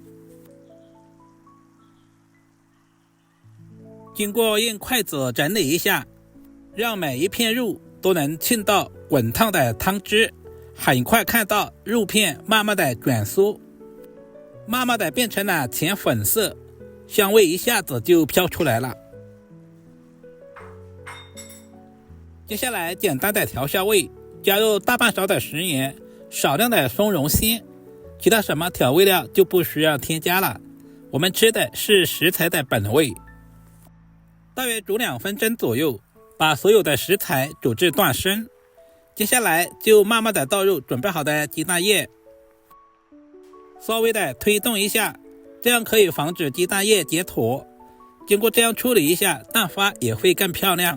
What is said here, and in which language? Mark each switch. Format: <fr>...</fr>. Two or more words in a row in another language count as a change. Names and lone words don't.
<zh>经过用筷子整理一下，讓每一片肉都能浸到滾燙的湯汁，很快看到肉片慢慢的捲酥，慢慢的變成了淺粉色，香味一下子就飄出來了。接下來簡單的調下味，加入大半勺的食鹽，少量的松茸鮮，其他什麼調味料就不需要添加了。我們吃的是食材的本味。大約煮2分鐘左右，把所有的食材煮至斷生。接下來就慢慢的倒入準備好的雞蛋液，稍微的推動一下，這樣可以防止雞蛋液結坨。經過這樣處理一下，蛋花也會更漂亮。</zh>